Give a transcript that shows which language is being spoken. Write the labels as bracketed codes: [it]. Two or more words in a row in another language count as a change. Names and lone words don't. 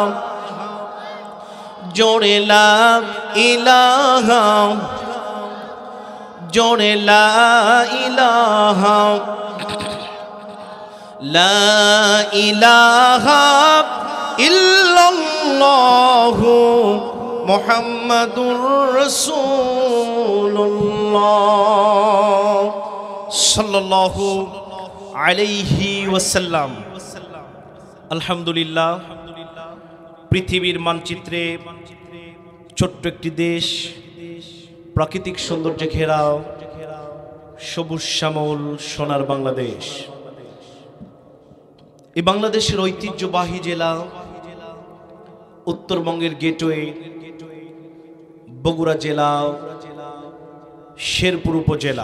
[ar] جوڑے لا الہ جوڑے لا الہ لا الہ الا اللہ محمد رسول اللہ صلی اللہ علیہ وسلم। [bn] আলহামদুলিল্লাহ, পৃথিবীর মানচিত্রে ছোট্ট একটি দেশ, প্রাকৃতিক সৌন্দর্যে ঘেরা সবুজ শ্যামল সোনার বাংলাদেশ। এই বাংলাদেশের ঐতিহ্যবাহী জেলা, উত্তরবঙ্গের গেটওয়ে বগুড়া জেলা, শেরপুর উপজেলা।